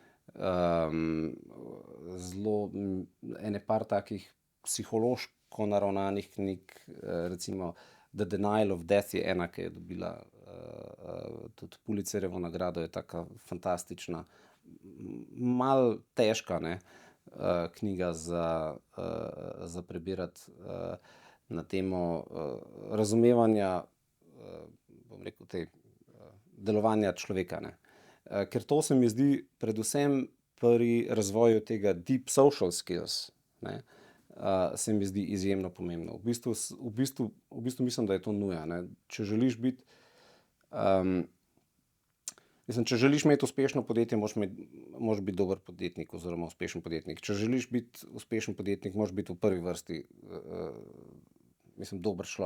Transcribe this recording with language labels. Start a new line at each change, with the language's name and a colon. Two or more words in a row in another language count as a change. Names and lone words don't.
Slovenian: Zelo ene par takih psihološko naravnanih knjig, recimo
English: The Denial of Death
Slovenian: je ena, ki je dobila tudi Pulitzerjevo nagrado, je taka fantastična, malo težka, ne, knjiga za prebirati na temo razumevanja, bom rekel, delovanja človeka, ne. Ker to se mi zdi predvsem pri razvoju tega
English: deep social skills,
Slovenian: ne, se mi zdi izjemno pomembno. V bistvu mislim, da je to nuja. Ne. Če želiš biti, če želiš imeti uspešno podjetje, moraš biti dober podjetnik oziroma uspešen podjetnik. Če želiš biti uspešen podjetnik, moraš biti v prvi vrsti dober človek.